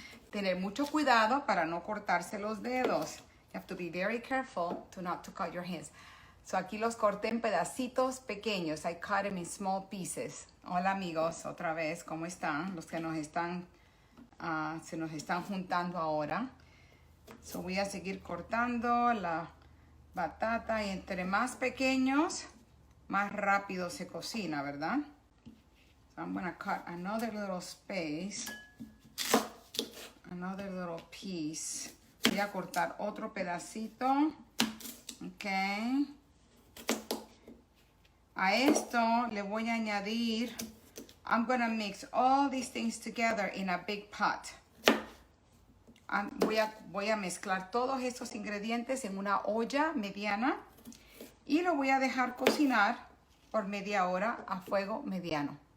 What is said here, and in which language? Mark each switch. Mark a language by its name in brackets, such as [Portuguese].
[Spanish] Tener mucho cuidado para no cortarse los dedos. [English] You have to be very careful not to cut your hands. [Spanish] So aquí los corté en pedacitos pequeños. [English] I cut them in small pieces. [Spanish] Hola amigos, otra vez, ¿cómo están? Los que se nos están juntando ahora. So voy a seguir cortando la batata y entre más pequeños, más rápido se cocina, ¿verdad? [English] So I'm gonna cut another little space, another little piece. [Spanish] Voy a cortar otro pedacito, ok. A esto le voy a añadir, [English] I'm gonna mix all these things together in a big pot. [Spanish] Voy a mezclar todos estos ingredientes en una olla mediana y lo voy a dejar cocinar por media hora a fuego mediano.